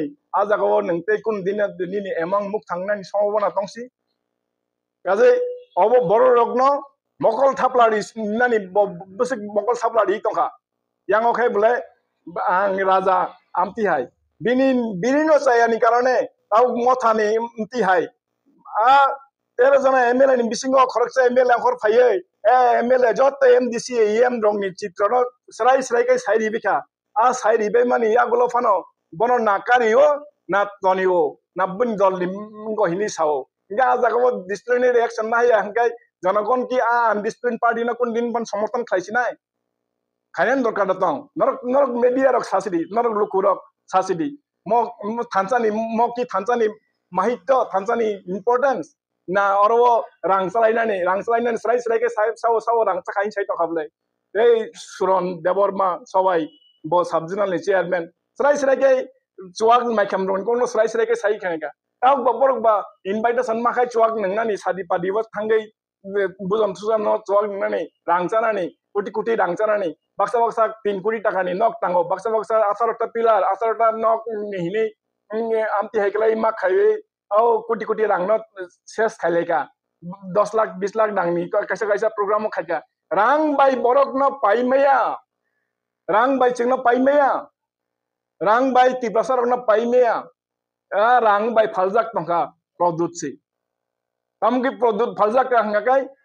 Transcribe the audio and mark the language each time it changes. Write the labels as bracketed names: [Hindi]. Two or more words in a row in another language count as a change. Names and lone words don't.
[Kok Borok] ajagawo nengte kun dina dini emang muk thangna ni sambhobona tongsi kaje obo boro rogno mokol thaplari nani bosik mokol thaplari tongka yang okai bole ang raja amti hai bini no saya ni karone tau mothani amti hai a 13 jana MLA ni bisingo khoroksa MLA khor phaiye MLA jot MDC EM rong ni chitrono srai kai sai ribika a sai ribe mani ya golo fano bono na kariyo na tonio na bun dol ni ngo hini sao nga jago [English] disciplinary action [Kok Borok] na ya hangkai জনগণ কি [English] undisciplined party [Kok Borok] na kun din ban সমর্থন খাইছি নাই খাইন দরকার দং নরক নরক মিডিয়া রক সাসিদি নরক লুকুরক সাসিদি ম থানসানি ম কি থানসানি মাহিত্য থানসানি ইম্পর্টেন্স na oro rang salainani srai ke sao rang chakai sai to khable ei suron deborma sawai bo subjonal ni chairman srai ke chuak maikam ron ko srai ke sai khanega tau borok ba invitation ma khai chuak nangna ni sadi padi wa thangai bujam susam no chuak nangna ni rang chana ni কোটি rang chana ni baksa 3 কোটি টাকা ni nok tango baksa 18 pilar 18 nok hini amti haiklai ma khai au কোটি rang no ses khaileka 10 lakh 20 lakh dangni kaisa program mo khaika rang bai borok no paimaya rang bai chingno paimaya rang bai tiprasar no paimaya rang bai phaljak tongka product si tamgi product phaljak hangakai